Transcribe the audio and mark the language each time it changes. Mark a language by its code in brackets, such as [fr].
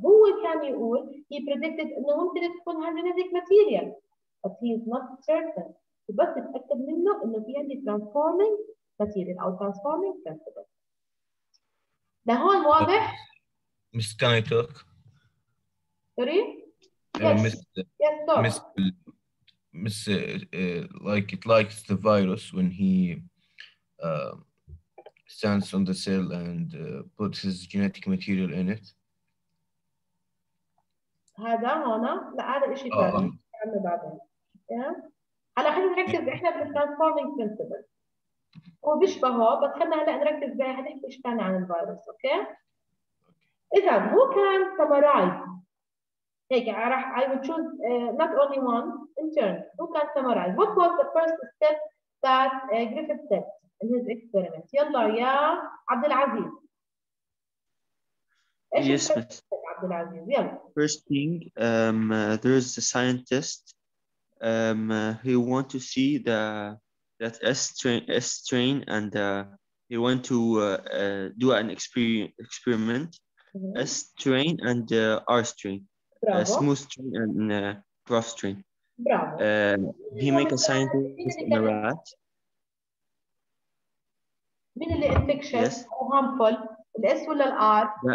[ar] هو كان يقول [en] he predicted [ar] إنه ممكن تكون هاي [en] genetic material but he is not certain. [ar] بس يتأكد منه إنه في عندي transforming material أو transforming principle. لهون واضح؟ [en] Miss, can I talk? Sorry? Miss, Yes, talk. Miss, like it likes the virus when he stands on the cell and puts his genetic material in it. [ar] هذا هنا لا هذا شيء ثاني نعمله بعدين. هلا خلينا نركز احنا بالترانسفورمينج برنسبل. هو بيشبهه بس خلينا هلا نركز بقى هنحكي شيء ثاني عن الفيروس، اوكي؟ إذا هو كان summarize هيك راح [en] I would choose not only one in turn. Who can summarize? What was the first step that Griffith did in his experiment? [ar] يلا يا عبد العزيز. [en] Yes, miss. [ar] عبد العزيز يلا. [en] First thing, there is a scientist. He want to see that S strain and he want to do an experiment. S strain and R strain. Smooth strain and rough strain. Bravo. He make a scientist in a rat. [ar] مين اللي infectious [en] Yes. [ar] أو harmful؟ الS ولا الR؟